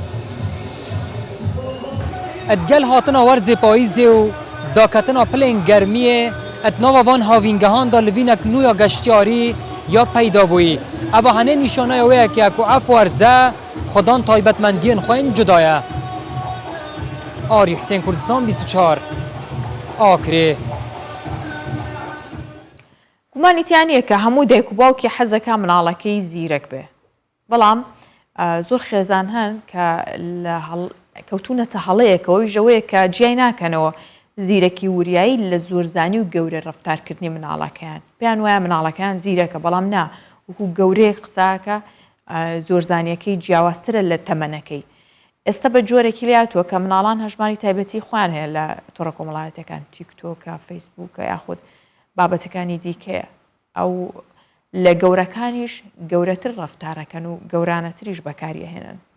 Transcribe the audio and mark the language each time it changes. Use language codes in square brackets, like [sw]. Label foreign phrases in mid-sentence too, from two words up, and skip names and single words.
[ku] et gel hatina werzê payîzê û daketina pilên germiyê et nava van havîngehan da li vînek nû ya geştyarî ya peyda bûyî ev hene nîşaneya wê yekê ku ev werze xwedan taybetmendiyên xwe yên cuda ye Arî Hüseyin Kurdistan 24 Akrê [ckb] گومانیتیانە کە هەموو دایک و باوکی حەزەکە مناڵەکەی زیرەک بێ بەڵام زۆر خێزان هەن کە کەوتونەتە هەڵەیەکەوەی ژەوەیە کە جیای ناکەنەوە زیرەکی وریایی لە زۆرزانی و گەورە ڕەفتارکردنی مناڵەکەیان پێیان وایە مناڵەکەیان زیرەکە بەڵام نا وەکو گەورەی قساکە زۆرزانیەکەی جیاوازترە لە تەمەنەکەی ئێستا بە جۆرێکی لاتوە کە مناڵان هەژماری تایبەتی خۆیان هەیە لە تۆڕە کۆمەڵایەتەکان تیکتۆکە فەیسبووکە یاخود بابەتەکانی دیکەیە ئەو لە گەورەکانیش گەورەتر ڕەفتارەکەن و گەورانەتریش بەکاریهێنن